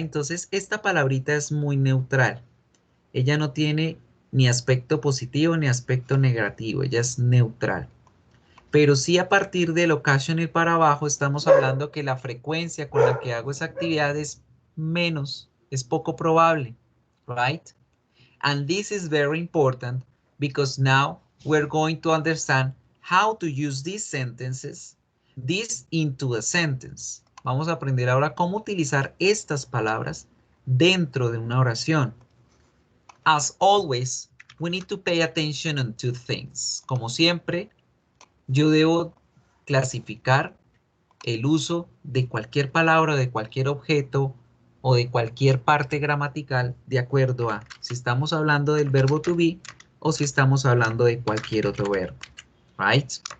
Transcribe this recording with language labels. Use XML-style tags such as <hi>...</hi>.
<es>Entonces, esta palabrita es muy neutral. Ella no tiene ni aspecto positivo ni aspecto negativo, ella es neutral. Pero sí a partir del occasional para abajo estamos hablando que la frecuencia con la que hago esa actividad es menos, es poco probable,</es> <en>right? And this is very important because now we're going to understand how to use these sentences, this into a sentence.</en> <es>Vamos a aprender ahora cómo utilizar estas palabras dentro de una oración.</es> <en>As always, we need to pay attention on two things.</en> <es>Como siempre, yo debo clasificar el uso de cualquier palabra, de cualquier objeto o de cualquier parte gramatical de acuerdo a si estamos hablando del verbo to be o si estamos hablando de cualquier otro verbo.</es> <en>Right?</en>